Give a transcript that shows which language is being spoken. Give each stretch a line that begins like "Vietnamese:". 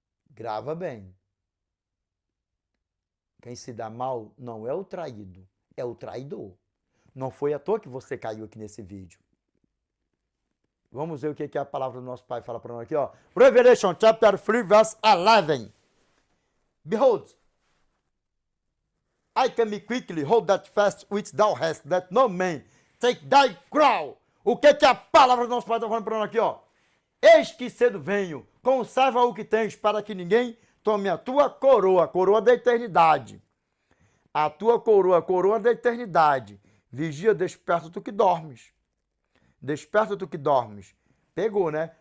Portuguese: Grava bem. Quem se dá mal não é o traído, é o traidor. Não foi à toa que você caiu aqui nesse vídeo. Vamos ver o que a palavra do nosso Pai fala para nós aqui, ó.
English: Revelation chapter 3, verse 11. Behold, I come quickly, hold that fast which thou hast, that no man take thy crown.
Portuguese: O que a palavra do nosso Pai está falando para nós aqui, ó? Eis que cedo venho, conserva o que tens, para que ninguém tome a tua coroa, a coroa da eternidade. A tua coroa, a coroa da eternidade. Vigia, desperta tu que dormes. Desperta tu que dormes. Pegou, né?